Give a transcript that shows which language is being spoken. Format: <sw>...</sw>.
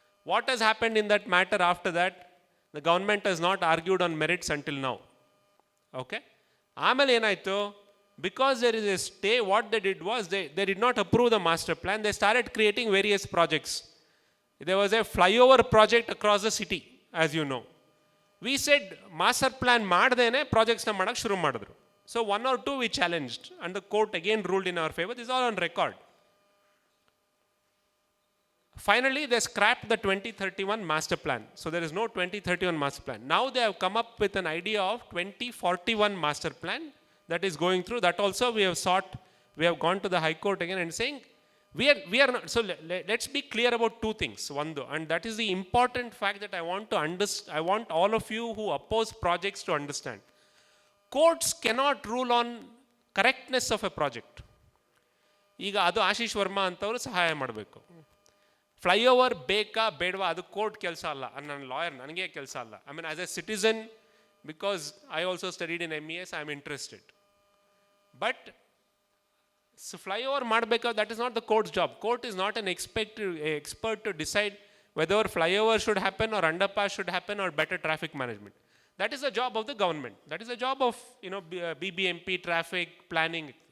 <en>What has happened in that matter after that? The government has not argued on merits until now. Okay?</en> <kn>ಆಮೇಲೆ ಏನಾಯಿತು,</kn> <en>because there is a stay, what they did was they did not approve the master plan. They started creating various projects. There was a flyover project across the city, as you know. We said</en> <kn>master plan ಮಾಡ್ದೇನೆ ಪ್ರಾಜೆಕ್ಟ್ಸ್ನ ಮಾಡಕ್ಕೆ ಶುರು ಮಾಡಿದ್ರು.</kn> <en>So 1 or 2 we challenged and the court again ruled in our favor. This is all on record. Finally, they scrapped the 2031 master plan. So there is no 2031 master plan. Now they have come up with an idea of 2041 master plan that is going through. That also we have gone to the High Court again and saying, we are not. So let's be clear about 2 things. One, and that is the important fact that I want all of you who oppose projects to understand. Courts cannot rule on correctness of a project.</en> <kn>ಈಗ ಅದು ಆಶೀಶ್ ವರ್ಮಾ ಅಂತವರು ಸಹಾಯ ಮಾಡಬೇಕು. Flyover ಬೇಕಾ ಬೇಡವಾ ಅದು court ಕೆಲಸ ಅಲ್ಲ, ನನ್ನ ಲಾಯರ್ ನನಗೆ ಕೆಲಸ ಅಲ್ಲ.</kn> <en>I mean as a citizen, because I also studied in MES, I am interested. But</en> <kn>flyover ಮಾಡಬೇಕಾದ್ರೆ</kn> <en>that is not the court's job. Court is not an expert to decide whether flyover should happen or underpass should happen or better traffic management. That is the job of the government. That is the job of BBMP, traffic planning.</en>